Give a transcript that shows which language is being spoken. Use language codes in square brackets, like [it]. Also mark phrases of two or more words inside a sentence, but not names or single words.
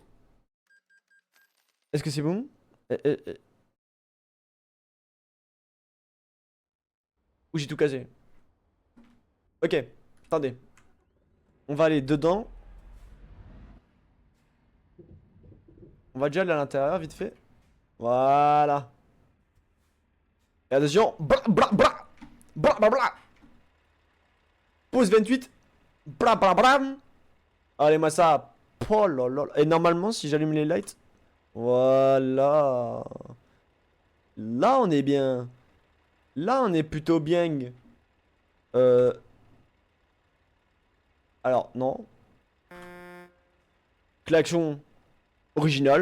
[fr] Est-ce que c'est bon? Ou j'ai tout casé? Ok, attendez. On va aller dedans. On va déjà aller à l'intérieur, vite fait. Voilà. Et attention. Bla bla bla. Bla bla bla. Pause 28. Bla bla bla. Allez, moi ça. Oh là là. Et normalement, si j'allume les lights. Voilà. Là, on est bien. Là, on est plutôt bien. Euh. Alors, non. Klaxon original.